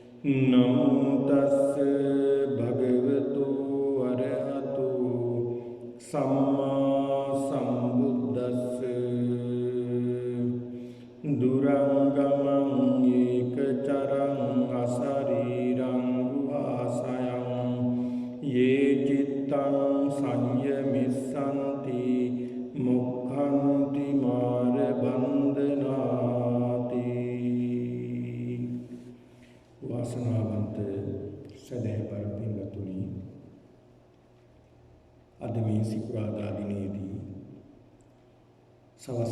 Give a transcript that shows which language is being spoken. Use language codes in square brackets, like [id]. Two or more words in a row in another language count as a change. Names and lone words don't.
[pi] නමෝ තස්ස භගවතු අරහතු සම්මා සම්බුද්දස්ස දුරංගමං ඒකචරං අසරීරං ගුහාසයං යේ චිත්තං සංයමිස්සන්ති මොක්ඛන්ති මාර බන්ධනාති. [si] වාසනාවන්ත සදහැපර පින්වතුනි, අද මේ සිකුරාදා දිනේදී සවස්